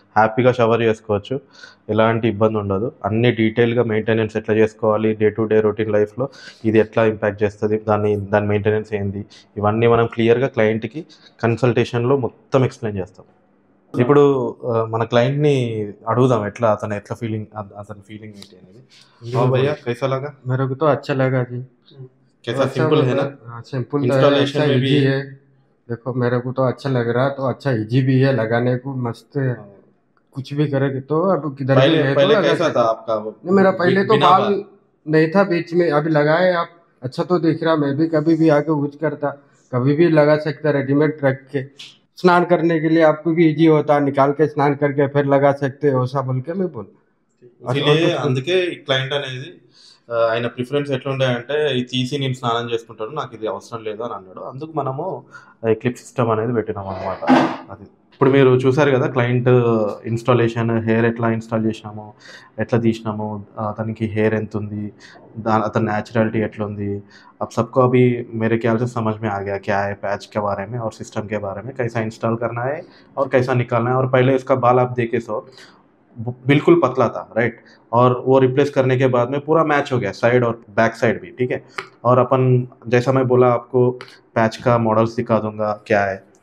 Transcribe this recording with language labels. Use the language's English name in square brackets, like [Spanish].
[Telugu] హ్యాపీగా షవర్ చేసుకోవచ్చు, ఎలాంటి ఇబ్బంది ఉండదు. అన్ని డీటెయిల్గా మెయింటెనెన్స్ ఎట్లా చేసుకోవాలి, [English] day to day routine లైఫ్లో [Telugu] ఇది ఎట్లా ఇంపాక్ట్ చేస్తుంది, దాని మెయింటెనెన్స్ ఏంది, ఇవన్నీ మనం క్లియర్గా క్లయింట్కి కన్సల్టేషన్లో మొత్తం ఎక్స్ప్లెయిన్ చేస్తాం. ఇప్పుడు మన క్లయింట్ని అడుగుదాం అతని ఫీలింగ్ ఏంటి అనేది. [Hindi] భయ్యా कैसा लगा? मेरे को तो अच्छा लगा जी। कैसा सिंपल है ना? सिंपल इंस्टॉलेशन में भी है। देखो मेरे को तो अच्छा लग रहा, तो अच्छा इजी भी है लगाने को, मस्त है। कुछ भी करेगी तो अब किधर भी है पहले तो कैसा था आपका? मेरा पहले तो बाल नहीं था, बीच में अभी लगाए आप, अच्छा तो दिख रहा। मैं भी कभी भी आके यूज करता, कभी भी लगा सकता, रेडीमेड रख के। स्नान करने के लिए आपको भी इजी होता, निकाल के स्नान करके फिर लगा सकते हो, ऐसा बोल के मैं बोल. [Telugu] అందుకే క్లయింట్ అనేది ఆయన ప్రిఫరెన్స్ ఎట్లుండే అంటే ఇది తీసి నేను స్నానం చేసుకుంటాను, నాకు ఇది అవసరం లేదు అని అన్నాడు. అందుకు మనము క్లిప్ సిస్టమ్ అనేది పెట్టినాం అనమాట. అది ఇప్పుడు మీరు చూసారు కదా క్లయింట్ ఇన్స్టాలేషన్, హెయిర్ ఎట్లా ఇన్స్టాల్ చేసినాము, ఎట్లా తీసినాము, అతనికి హెయిర్ ఎంత ఉంది, అతని న్యాచురలిటీ ఎట్లుంది. [Hindi] अब सबको अभी मेरे ख्याल से समझ में आ गया क्या है पैच के बारे में और सिस्टम के बारे में, कैसा इंस्टॉल करना है और कैसा निकालना है. और पहले इसका बाल आप देखे सो बिल्कुल पतला था, राइट। और वो रिप्लेस करने के बाद में पूरा मैच हो गया, साइड और बैक साइड भी, ठीक है। और अपन जैसा मैं बोला आपको पैच का मॉडल्स दिखा दूंगा क्या है।